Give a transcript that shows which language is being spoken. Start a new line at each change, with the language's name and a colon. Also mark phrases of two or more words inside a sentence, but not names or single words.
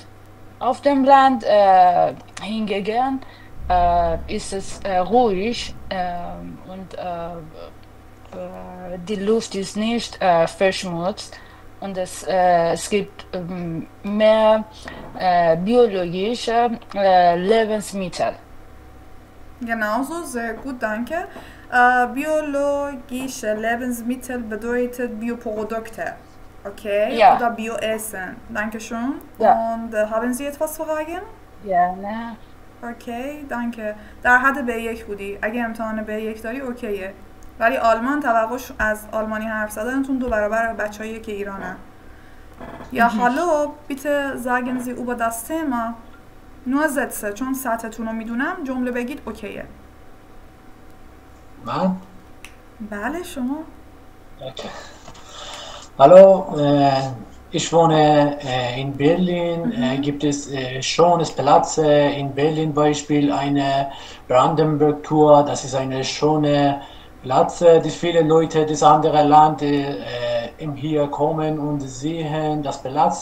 German: Auf dem Land hingegen ist es ruhig und die Luft ist nicht verschmutzt und es gibt mehr biologische Lebensmittel. Genauso, sehr gut, danke. Biologische Lebensmittel bedeutet Bioprodukte, okay? Ja. Oder Bioessen. Dankeschön. Ja. Und haben Sie etwas fragen? gerne.
Persian: اوکی دانکه. در حد B1 بودی. اگه امتحان B1 داری اوکیه. ولی آلمان توقعش از آلمانی حرف زدنتون 2 برابر بچه‌ای که ایرانن. یا
German: hallo, bitte sagen Sie über das Thema. nur Sätze
Persian: چون سطحتون رو میدونم جمله بگید اوکیه. من؟ بله شما.
German: Okay. Hallo, ich wohne in Berlin. Gibt es schönes Plätze in Berlin, Beispiel eine Brandenburg-Tour. Das ist eine schöne Platz, die viele Leute des anderen Landes hier kommen und sehen das Platz.